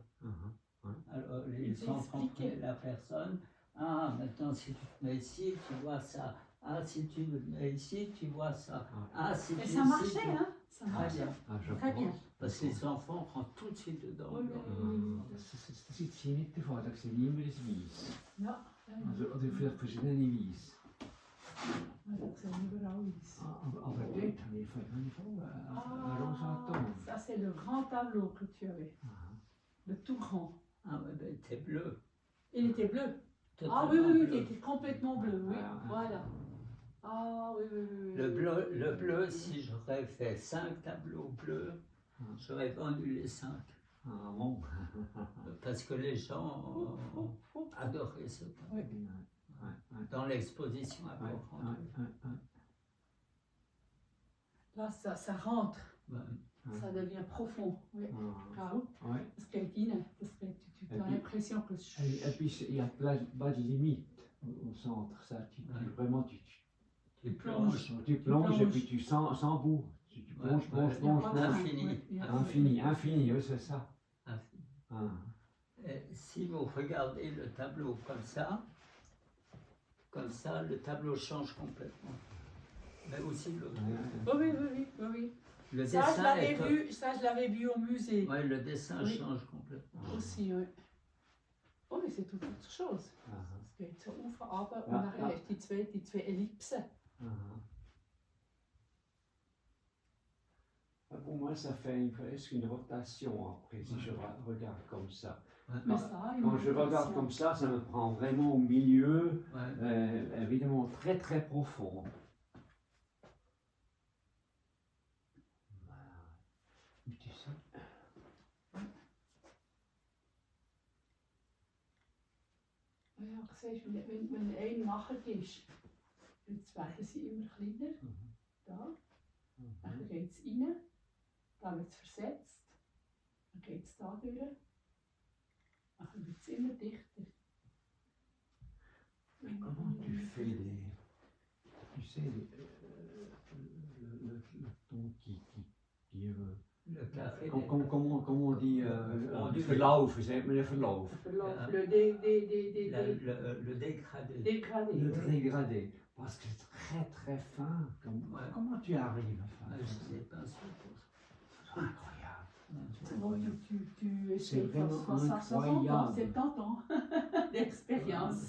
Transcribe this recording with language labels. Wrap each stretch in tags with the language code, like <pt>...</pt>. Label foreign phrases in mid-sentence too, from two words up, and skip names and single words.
<fr>Alors, les Ils enfants expliquaient. prenaient la personne. Ah, maintenant, si tu te mets ici, tu vois ça. Ah, si tu te mets ici, tu vois ça. Ah, si Et tu ça ici, marchait, tu- hein? Ça Très marchait. bien. Très bien. Parce que les enfants rentrent tout de suite dedans. Oui, oui.</fr> <nl>Dat zit je niet te vaak, dat ze niet meer eens wies. Ja, Of veel verschillende wies. dat zijn überall iets.</nl> <de>Aber dort habe ich voll einen rosa Ton.</de> <fr>Ça c'est le grand tableau que tu avais. Le tout grand. Ah, mais ben, t'es bleu. Il était bleu. Ah Totalement oui, bleu. il était complètement bleu, oui. Voilà. Ah oui. Le bleu, si j'aurais fait 5 tableaux bleus, j'aurais vendu les 5. Ah bon. Parce que les gens ont adoré ce tableau. Oui. Dans l'exposition à Port-Rendu. Là, ça rentre. Ouais. Ça devient profond. Oui.</fr> <nl>Gauw.</nl> <fr>Ouais.</fr> <nl>Dat is kijk in.</nl> <fr>Tu as l'impression que... Et puis il n'y a pas de limite au centre. Ça, vraiment, Tu plonges. tu plonges et puis tu sens sans bout. Tu plonges. Infini. Infini, oui, c'est ça. Infini. Ah. Et si vous regardez le tableau comme ça, le tableau change complètement. Mais aussi l'autre. Oui. Le Ça, dessin je l'avais vu au musée. Ouais, le dessin Oui. change complètement. Aussi, oui. Oh, mais c'est tout autre chose.</fr> <de>Es geht so auf, runter und nachher hast du die zwei Ellipsen.</de> <fr>Pour moi, ça fait presque une rotation après, si je regarde comme ça. Mais ça, une Quand je regarde rotation. comme ça me prend vraiment au milieu, Ouais. évidemment très très profond. Voilà. Mais tu sais,</fr> <de>Ja, siehst du, wenn ein nachher ist, jetzt werden sie immer kleiner. Da. Dann geht es rein. Dann wird es versetzt. Dann geht es da durch. Dann wird es immer dichter.</de> <fr>comment tu fais tu sais, le ton qui Le carré. comment on dit, du</fr> <de>verlauf,</de> <nl>zeg maar,</nl> <de>verlauf. Verlauf,</de> <fr>le dégradé. dégradé. Le dégradé, parce que c'est très très fin. Comment tu arrives à faire Je ça? sais pas sûr pour ça. C'est incroyable. Bon, tu C'est vraiment 60 ans, incroyable. 70 ans d'expérience.</fr>